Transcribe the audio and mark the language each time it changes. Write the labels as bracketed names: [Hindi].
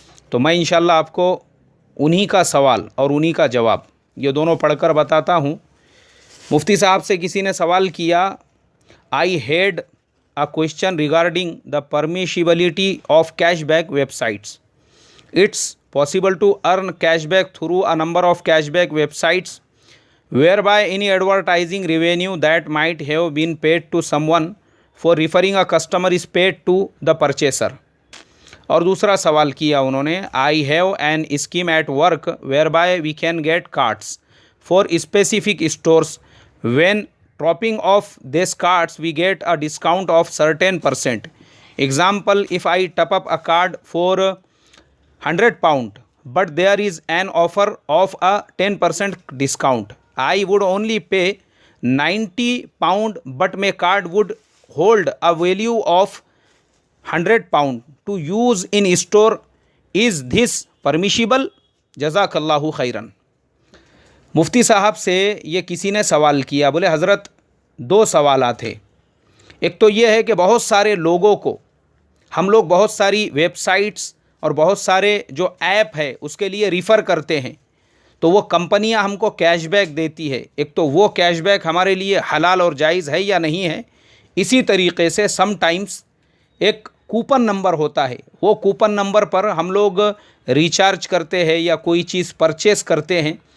[Urdu] تو میں انشاءاللہ آپ کو انہی کا سوال اور انہی کا جواب یہ دونوں پڑھ کر بتاتا ہوں۔ مفتی صاحب سے کسی نے سوال کیا، [English] I had a question regarding the permissibility of cashback websites. It's possible to earn cashback through a number of cashback websites whereby any advertising revenue that might have been paid to someone for referring a customer is paid to the purchaser. [Urdu] اور دوسرا سوال کیا انہوں نے، [English] I have an scheme at work whereby we can get cards for specific stores. When topping of these cards we get a discount of certain percent. Example, if I top up a card for £100 but there is an offer of a 10% discount, I would only pay £90 but my card would hold a value of £100 to use in store. Is this permissible? [Urdu] جزاک اللہ خیرن۔ مفتی صاحب سے یہ کسی نے سوال کیا، بولے حضرت 2 سوالات ہیں۔ ایک تو یہ ہے کہ بہت سارے لوگوں کو ہم لوگ بہت ساری ویب سائٹس اور بہت سارے جو ایپ ہے اس کے لیے ریفر کرتے ہیں، تو وہ کمپنیاں ہم کو کیش بیک دیتی ہے۔ ایک تو وہ کیش بیک ہمارے لیے حلال اور جائز ہے یا نہیں ہے۔ اسی طریقے سے سم ٹائمز ایک کوپن نمبر ہوتا ہے، وہ کوپن نمبر پر ہم لوگ ریچارج کرتے ہیں یا کوئی چیز پرچیز کرتے ہیں،